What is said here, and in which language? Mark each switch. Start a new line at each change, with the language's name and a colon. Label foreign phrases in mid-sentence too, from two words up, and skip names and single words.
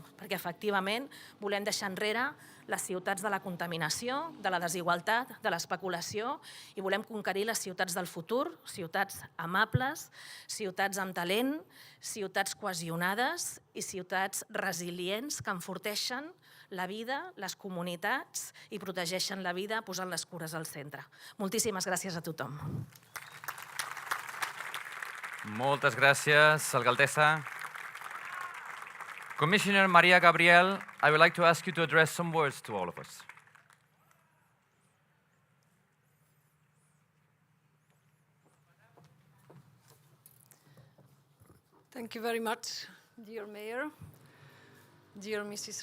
Catalan: Perquè, efectivament, volem deixar enrere les ciutats de la contaminació, de la desigualtat, de l'especulació i volem conquerir les ciutats del futur, ciutats amables, ciutats amb talent, ciutats cohesionades i ciutats resilients que enforteixen la vida, les comunitats i protegeixen la vida posant les cures al centre. Moltíssimes gràcies a tothom. Moltes gràcies, alcaldessa.
English: Commissioner Mariya, Gabriel, I would like to ask you to address some words to all of us. Thank you very much, dear Mayor, dear Mrs.